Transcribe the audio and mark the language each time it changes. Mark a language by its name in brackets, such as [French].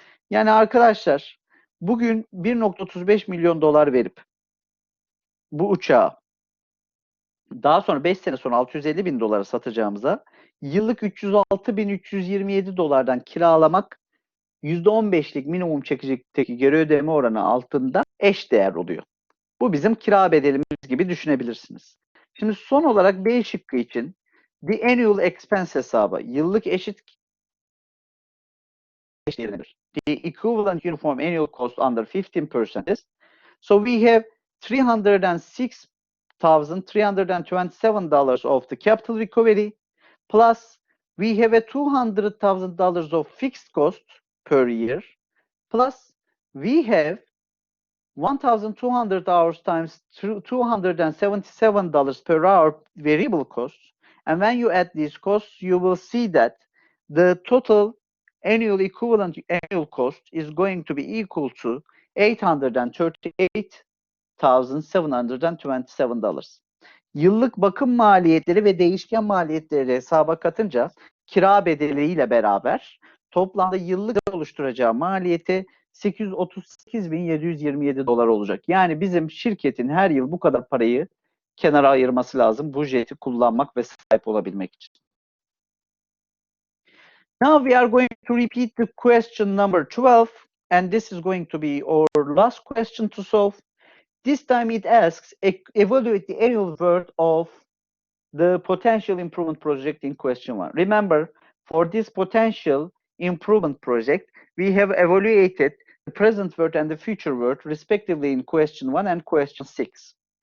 [Turkish] Yani arkadaşlar bugün 1.35 milyon dolar verip bu uçağı daha sonra 5 sene sonra 650 bin dolara satacağımıza yıllık 306.327 dolardan kiralamak %15'lik minimum çekecekteki geri ödeme oranı altında eş değer oluyor. Bu bizim kira bedelimiz gibi düşünebilirsiniz. Şimdi son olarak B şıkkı için the annual expense hesabı yıllık eşit değeridir. [English] The equivalent uniform annual cost under 15% is. So we have $306,327 of the capital recovery, plus we have a $200,000 of fixed cost per year, plus we have 1,200 hours times $277 per hour variable costs. And when you add these costs, you will see that the total annual equivalent annual cost is going to be equal to $838,727. [Turkish] Yıllık bakım maliyetleri ve değişken maliyetleri hesaba katınca kira bedeliyle beraber toplamda yıllık oluşturacağı maliyeti 838.727 dolar olacak. Yani bizim şirketin her yıl bu kadar parayı kenara ayırması lazım bu jeti kullanmak ve sahip olabilmek için. [English] Now we are going to repeat the question number 12, and this is going to be our last question to solve. This time it asks, evaluate the annual worth of the potential improvement project in question 1. Remember, for this potential improvement project, we have evaluated the present worth and the future worth, respectively, in question 1 and question 6.